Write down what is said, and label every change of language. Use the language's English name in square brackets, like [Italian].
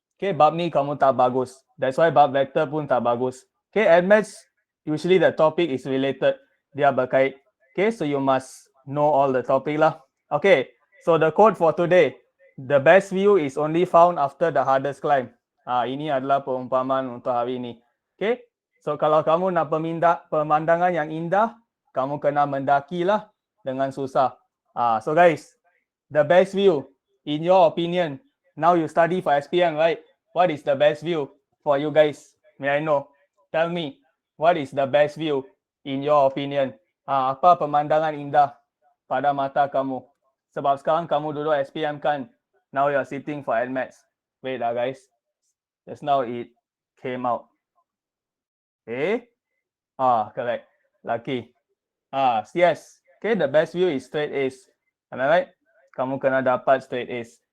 [Malay] Okay, bab ni kamu tak bagus. [English] That's why [Malay] bab vector pun tak bagus. [English] Okay, admaths, usually the topic is related. [Malay] Dia berkait. [English] Okay, so you must know all the topic lah. Okay, so the quote for today. The best view is only found after the hardest climb. [Malay] Ini adalah perumpamaan untuk hari ini. Okay, so kalau kamu nak pemandangan yang indah, kamu kena mendakilah dengan susah. [English] So guys, the best view, in your opinion, now you study for SPM, right? What is the best view for you guys? May I know? Tell me, what is the best view in your opinion? [Malay] Apa pemandangan indah pada mata kamu? Sebab sekarang kamu duduk SPM kan? [English] Now you are sitting for NMATS. Wait guys. Just now it came out. Correct. Lucky. Yes. Okay, the best view is straight A's. Am I right? [Malay] Kamu kena dapat [English] straight A's.